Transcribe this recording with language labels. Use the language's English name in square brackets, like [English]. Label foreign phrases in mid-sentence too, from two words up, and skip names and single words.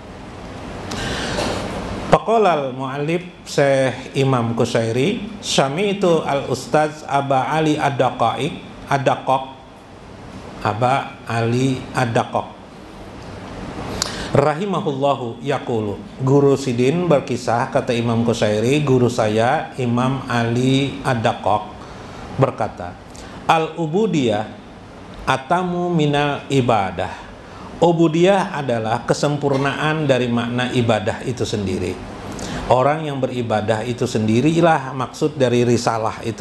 [Arabic] فقال المؤلف الشيخ الإمام القشيري سمعت الأستاذ أبا علي الدقاق رحمه الله يقول, [Indonesian] guru Sidin berkisah, kata Imam Qushairi, guru saya Imam Ali Ad-Daqqaq berkata, [Arabic] العبودية أتم من العبادة. [Indonesian] Ubudiyah adalah kesempurnaan dari makna ibadah itu sendiri. Orang yang beribadah itu sendirilah maksud dari risalah itu.